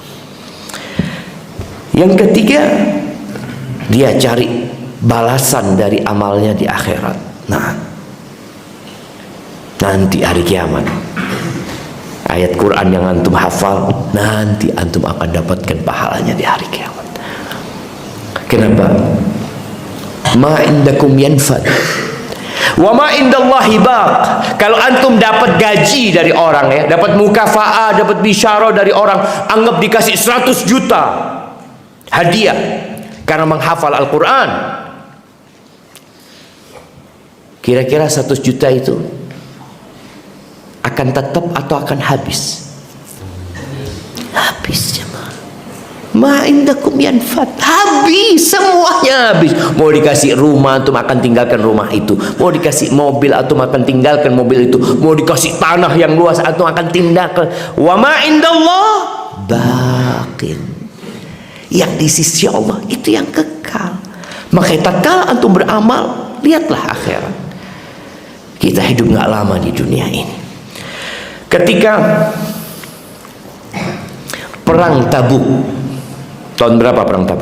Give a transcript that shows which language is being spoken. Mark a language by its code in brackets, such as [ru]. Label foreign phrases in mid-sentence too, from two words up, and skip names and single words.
[id] Yang ketiga, dia cari balasan dari amalnya di akhirat. Nah, nanti hari kiamat, ayat Quran yang antum hafal, nanti antum akan dapatkan pahalanya di hari kiamat. Kenapa? [ar] ما عندكم ينفد وما عند الله باق. [id] Kalau antum dapat gaji dari orang ya, dapat mukafa'ah, dapat bisyarah dari orang, anggap dikasih 100 juta hadiah karena menghafal Al-Quran. Kira-kira 100 juta itu akan tetap atau akan habis? Habis jemaah. [ar] ما عندكم ينفد, [id] habis, semuanya habis. Mau dikasih rumah antum akan tinggalkan rumah itu, mau dikasih mobil antum akan tinggalkan mobil itu, mau dikasih tanah yang luas antum akan tinggalkan. [ar] وما عند الله باق, [id] yang di sisi Allah itu yang kekal. Maka tatkala antum beramal, lihatlah akhirat. Kita hidup nggak lama di dunia ini. Ketika perang Tabuk, tahun berapa perang Tabuk?